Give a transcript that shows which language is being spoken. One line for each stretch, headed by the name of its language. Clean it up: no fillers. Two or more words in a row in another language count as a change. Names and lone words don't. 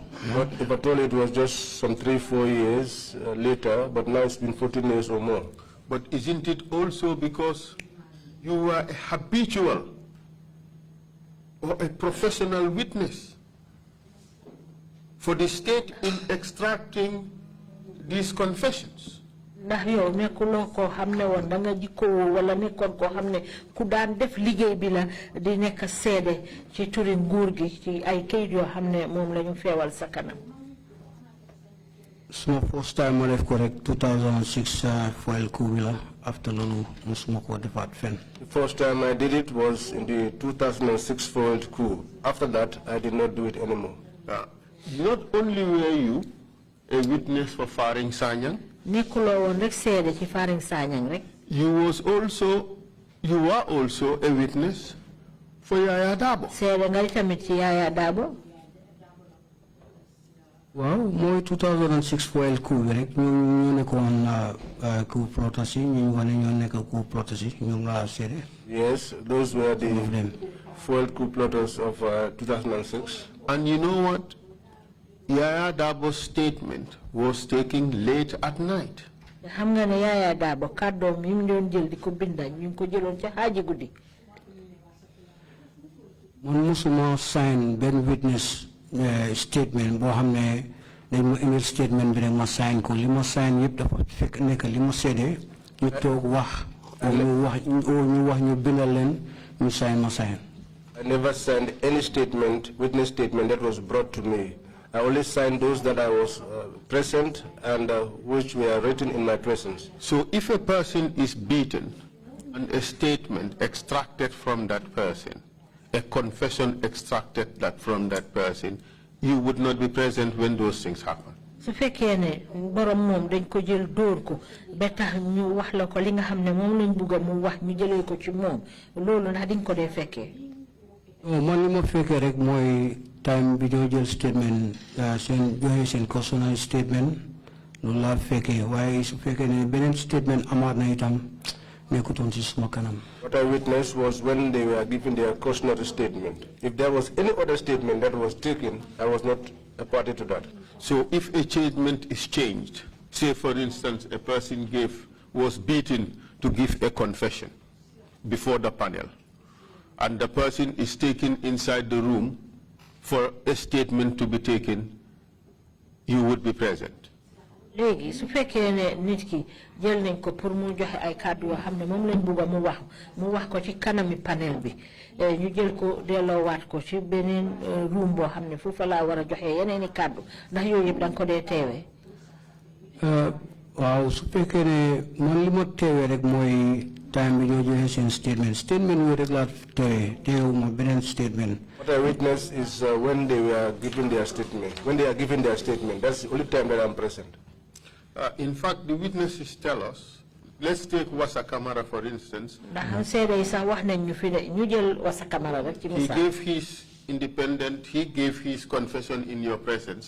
English: But if I told you it was just some 3-4 years later, but now it's been 14 years or more. But isn't it also because you were a habitual or a professional witness for the state in extracting these confessions?
Wolof: ndax yow nekkuloo koo xam ne woon da nga jikkoo wala nekkoon koo xam ne ku daan def liggéey bi la di nekk seede ci turi nguur gi ci ay kayit yoo xam ne moom la ñu feewal sa kanam. suma
English: first time
Wolof: ma def ko rek 2006
English: foil coup
Wolof: bi la after loolu musuma ko defaat fen.
English: The first time I did it was in the 2006 foiled coup. After that, I did not do it anymore. Not only were you a witness for Faring Sanyang,
Wolof: nekkuloo woon rek seede ci Faring Sanyang rek.
English: you were also a witness for Yaya Dabo.
Wolof: seede nga tamit ci Yaya Dabo. waaw mooy 2006
English: foil coup
Wolof: bi rek ñu nekkoon
English: coup plotters
Wolof: yi ñu wane ñoo nekk
English: coup plotters
Wolof: yi ñoom laa seede.
English: Yes, those were the foiled coup plotters of 2006. And you know what? Yaya Dabo's statement was taken late at night.
Wolof: xam nga ne Yaya Dabo kàddoom yi mu doon jël di ko binda ñu ko jëloon ca xaaji guddi. man musuma sign benn
English: witness statement
Wolof: boo xam ne dañ ma
English: email statement
Wolof: bi rek ma sign ko li ma sign yëpp dafa fekk nekk li ma seede ñu toog wax ñu wax ñu bindal leen ñu sign ma sign.
English: I never signed any statement, witness statement that was brought to me. I only signed those that I was present and which were written in my presence. So if a person is beaten and a statement extracted from that person, a confession extracted from that person, you would not be present when those things happen.
Wolof: su fekkee ne borom moom dañ ko jël dóor ko ba tax ñu wax la ko li nga xam ne moom lañ bugg a mu wax ñu jëlee ko ci moom loolu ndax diñ ko dee fekkee. man li ma fekkee rek mooy time bi ñoo jël statement seen joxe seen
English: personal statement
Wolof: loolu laa fekkee waaye su fekkee ne beneen statement amaat na itam nekkutoon ci suma kanam.
English: What I witnessed was when they were giving their cautionary statement. If there was any other statement that was taken, I was not a party to that. So if a statement is changed, say for instance a person was beaten to give a confession before the panel, and the person is taken inside the room for a statement to be taken, you would be present.
Wolof: léegi su fekkee ne nit ki jël nañ ko pour mu joxe ay kàddu yoo xam ne moom lañ bugg a mu wax ko ci kanami panel bi ñu jël ko delloowaat ko ci beneen room boo xam ne foofu laa war a joxe yeneen i kàddu ndax yooyu yëpp da nga ko dee teewee. waaw su fekkee ne man li ma teewee rek mooy time bi ñoo joxe seen statement yooyu rek laa teewuma beneen statement.
English: What I witnessed is when they were giving their statement. When they are giving their statement, that's the only time that I'm present. In fact, the witnesses tell us, let's take Wassa Kamara for instance. He gave his independent, he gave his confession in your presence.